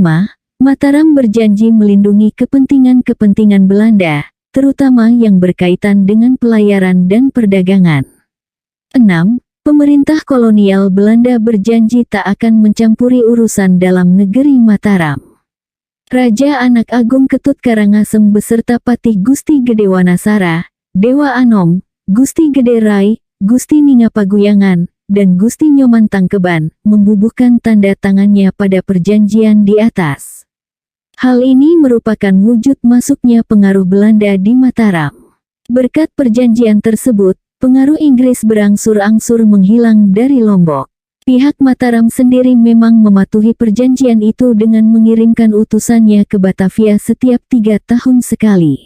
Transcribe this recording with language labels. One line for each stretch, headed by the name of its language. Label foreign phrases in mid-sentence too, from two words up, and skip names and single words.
Indonesian: Mataram berjanji melindungi kepentingan-kepentingan Belanda, terutama yang berkaitan dengan pelayaran dan perdagangan. 6. Pemerintah kolonial Belanda berjanji tak akan mencampuri urusan dalam negeri Mataram. Raja Anak Agung Ketut Karangasem beserta Patih Gusti Gede Wanasara, Dewa Anom, Gusti Gede Rai, Gusti Ninga Paguyangan, dan Gusti Nyoman Tangkeban, membubuhkan tanda tangannya pada perjanjian di atas. Hal ini merupakan wujud masuknya pengaruh Belanda di Mataram. Berkat perjanjian tersebut, pengaruh Inggris berangsur-angsur menghilang dari Lombok. Pihak Mataram sendiri memang mematuhi perjanjian itu dengan mengirimkan utusannya ke Batavia setiap 3 tahun sekali.